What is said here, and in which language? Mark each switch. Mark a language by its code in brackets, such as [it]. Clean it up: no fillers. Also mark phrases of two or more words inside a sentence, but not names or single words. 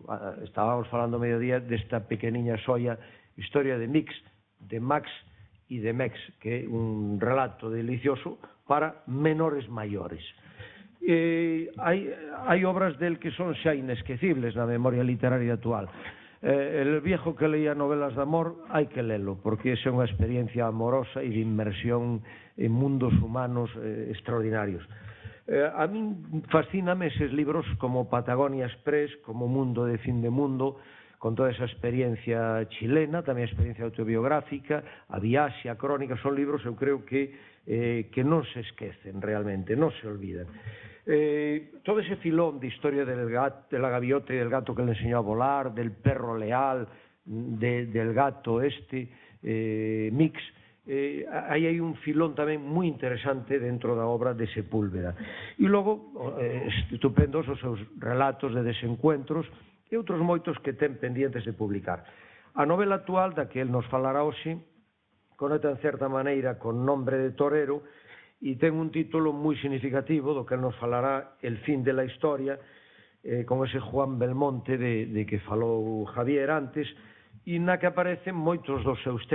[gl] Estábamos falando ao mediodía desta pequeniña xoia Historia de Max e de Mex, que é un relato delicioso para menores maiores. Hai obras del que son xa inesquecibles na memoria literaria actual. El viejo que leía novelas de amor hai que lelo, porque é unha experiencia amorosa e de inmersión en mundos humanos extraordinarios. A min fascíname eses libros como Patagonia Express, como Mundo de Fin de Mundo, con toda esa experiencia chilena, tamén a experiencia autobiográfica, a viaxe, a crónica, son libros, eu creo que non se esquecen realmente, non se olvidan. [es] Todo ese filón de historia de la gaviota y del gato que le enseñó a volar, del perro leal, del gato Mix, [gl] aí hai un filón tamén moi interesante dentro da obra de Sepúlveda. E logo, estupendos os seus relatos de desencuentros e outros moitos que ten pendientes de publicar. A novela actual, da que el nos falará hoxe, conecta en certa maneira con Nombre de torero e ten un título moi significativo do que nos falará El fin de la historia, con ese Juan Belmonte de que falou Javier antes, e na que aparecen moitos dos seus temas.